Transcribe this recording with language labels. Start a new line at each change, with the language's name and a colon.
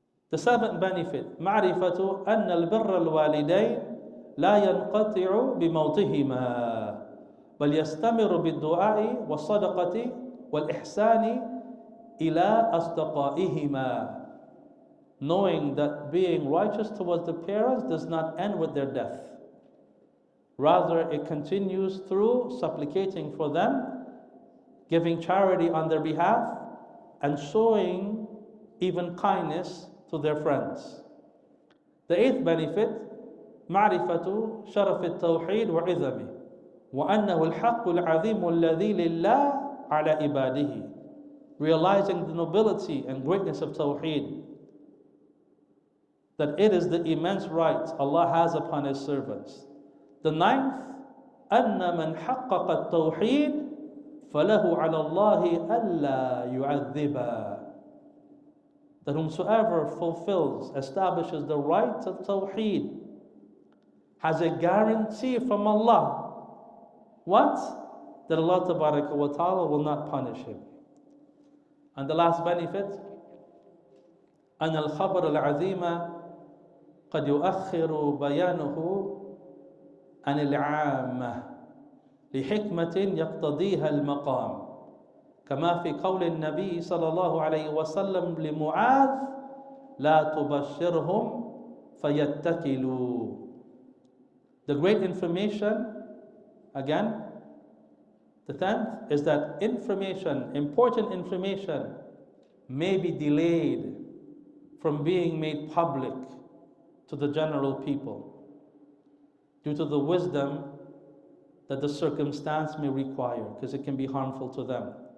English: The seventh benefit,
Arabic: معرفة أن البر الوالدين لا ينقطع بموتهما بل يستمر بالدعاء والصدقة والإحسان إلى أصدقائهما.
English: Knowing that being righteous towards the parents does not end with their death. Rather, it continues through supplicating for them, giving charity on their behalf, and showing even kindness to their friends. The eighth benefit,
Arabic: معرفة شرف التوحيد وعظمه وأنه الحق العظيم الذي لله على عباده.
English: Realizing the nobility and greatness of Tawheed, that it is the immense right Allah has upon His servants. The ninth,
Arabic: أن من حقق التوحيد فله على الله ألا يعذبا.
English: That whomsoever fulfills, establishes the right of Tawheed, has a guarantee from Allah. What? That Allah Tabaraka wa Ta'ala will not punish him. And the last benefit,
Arabic: أن الخبر العظيم قد يؤخر بيانه عن العامة لحكمة يقتضيها المقام كما في قول النبي صلى الله عليه وسلم لمعاذ لا تبشرهم فيتكلوا.
English: The great information, again, the 10th, is that information, important information, may be delayed from being made public to the general people due to the wisdom that the circumstance may require, because it can be harmful to them.